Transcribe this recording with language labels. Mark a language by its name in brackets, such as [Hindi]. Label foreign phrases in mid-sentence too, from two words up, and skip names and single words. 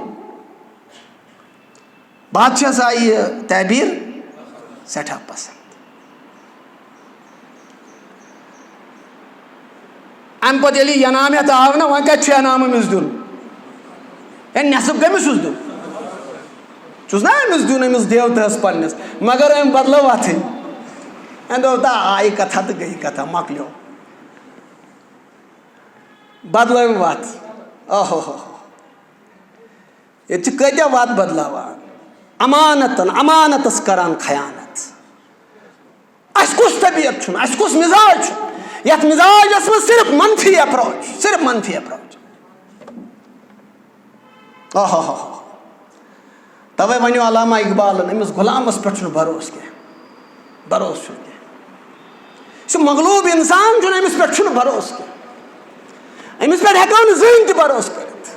[Kashmiri] بادشاہس آئی یہ تعبیر سٹھا پسند ام پتہٕ ییٚلہِ ینامت آو نا وۄنۍ کتہِ چھُ انعام أمِس دیُن ہے نٮ۪صٕف کٔمِس چھُس دیُن چھُس نا أمِس دیُن أمِس دیوتاہس پننس مگر أمۍ بدلٲو اتھٕے أمۍ دوٚپ تا آیہِ کتھا تہٕ گٔیہِ کتھا مۄکلیو بدلٲوٕن وتھ اوہو ہو ییٚتہِ چھِ کۭتیاہ وتھ بدلاوان امانتن امانتس کران خیانت اس کس طبیعت چھُنہٕ اس کس مزاج چھُ یتھ مزاجس منٛز صرف منفی اپروچ اوہو ہو توے ونیو علامہ اقبالن أمِس غلامس پٮ۪ٹھ چھُنہٕ بھروسہٕ کینٛہہ بھروسہٕ چھُنہٕ کینٛہہ یہِ چھُ مغلوب انسان چھُنہٕ أمِس پٮ۪ٹھ چھُنہٕ بھروسہٕ کینٛہہ أمِس پٮ۪ٹھ ہٮ۪کو نہٕ زٕہٕنۍ تہِ بھروسہٕ کٔرِتھ